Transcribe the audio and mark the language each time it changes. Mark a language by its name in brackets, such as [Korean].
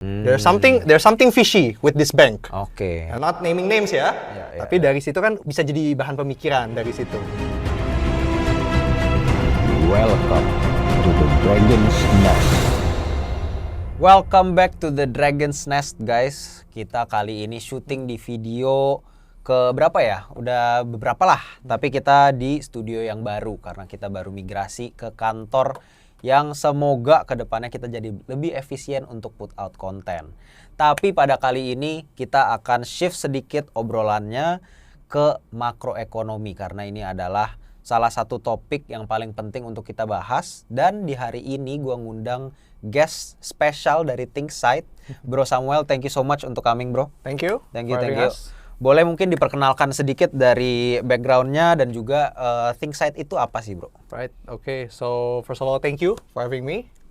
[English] There's something fishy with this bank. Oke. I'm not naming names [Indonesian] ya, tapi dari situ kan bisa jadi bahan pemikiran dari situ. [English] Welcome to the Dragon's Nest. Welcome back to the Dragon's Nest, guys. [Indonesian] Kita kali ini syuting di video ke berapa ya? Udah beberapa lah. Tapi kita di studio yang baru karena kita baru migrasi ke kantor yang semoga kedepannya kita jadi lebih efisien untuk [English] put out [Indonesian] konten. Tapi pada kali ini kita akan shift sedikit obrolannya ke makroekonomi karena ini adalah salah satu topik yang paling penting untuk kita bahas. Dan di hari ini gue ngundang guest spesial dari Thinksyte, Bro Samuel. [English] Thank you so much [Indonesian] untuk [English] coming, bro. Thank you. Thank you. [Indonesian] Boleh mungkin diperkenalkan sedikit dari backgroundnya dan juga Thinksyte itu apa sih, bro? [English] Right, okay. So first of all, thank you for having me.